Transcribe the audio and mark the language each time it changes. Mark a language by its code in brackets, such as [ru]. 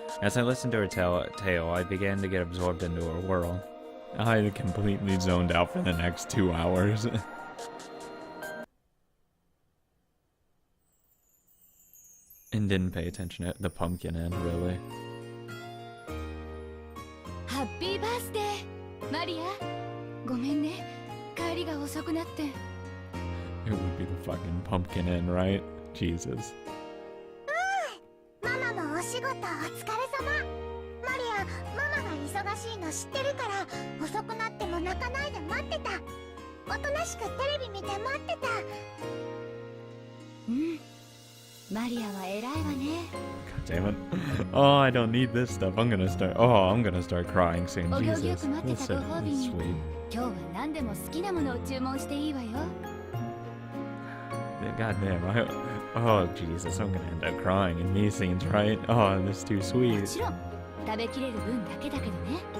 [en] As I listened to her tale, I began to get absorbed into her world. I completely zoned out for the next 2 hours. And didn't pay attention to the pumpkin end, really. Happy birthday, Maria. [ja] ごめんね、帰りが遅くなって。 [en] It would be the fucking pumpkin end, right? Jesus. [ja] ママもお仕事お疲れ様。マリア、ママが忙しいの知ってるから、遅くなっても泣かないで待ってた。おとなしくテレビ見て待ってた。マリアは偉いわね。 [en] God damn it. Oh, I don't need this stuff. I'm gonna start crying soon. Jesus. That's so sweet. [ja] 今日は何でも好きなものを注文していいわよ。 [en] God damn, oh Jesus, I'm gonna end up crying in these scenes, right? Oh, this is too sweet. [ja] もちろん食べきれる分だけだけどね。